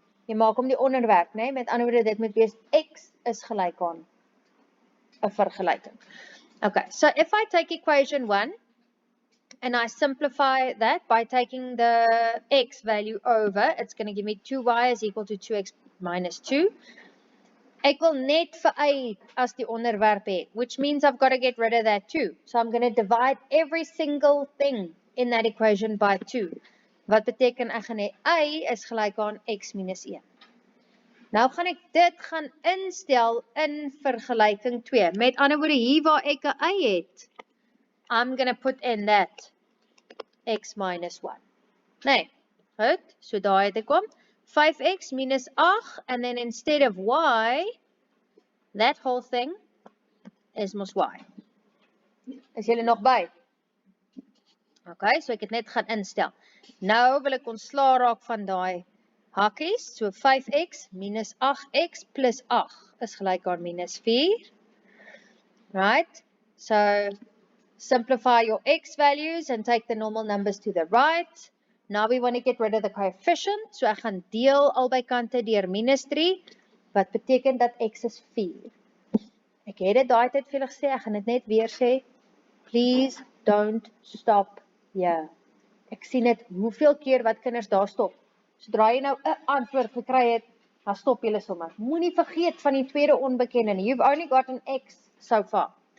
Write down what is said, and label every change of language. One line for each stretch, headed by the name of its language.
Afrikaans: Jy maak hom die onderwerp, nee? Met ander woorde, dit moet wees x is gelyk aan 'n vergelyking.
English: Okay, so if I take equation 1 and I simplify that by taking the x value over, it's going to give me 2y is equal to 2x minus 2.
Afrikaans: Ek wil net vir y as die onderwerp hê,
English: which means I've got to get rid of that 2. So I'm going to divide every single thing in that equation by 2.
Afrikaans: Wat beteken ek gaan hê y is gelyk aan x minus 1. Nou gaan ek dit gaan instel in vergelyking 2. Met ander woorde, hier waar ek 'n y het,
English: I'm going to put in that x minus 1.
Afrikaans: Nee, goed, so daar het ek kom.
English: 5x minus 8, and then instead of y, that whole thing is mos y.
Afrikaans: Is julle nog by? Okay, so ek het net gaan instel. Nou wil ek ontslaa raak van daai hakies. So 5x minus 8x plus 8 is gelyk aan minus 4. Right?
English: So simplify your x values and take the normal numbers to the right. Now we want to get rid of the coefficient.
Afrikaans: So ek gaan deel albei kante deur minus 3. Wat beteken dat x is 4. Ek het dit daai tyd vir julle gesê, ek gaan dit net weer sê.
English: Please don't stop here.
Afrikaans: Ek sien dit hoeveel keer wat kinders daar stop. Sodra jy nou 'n antwoord gekry het, dan stop julle sommer. Moenie vergeet van die tweede onbekende nie.
English: You've only got an x so far.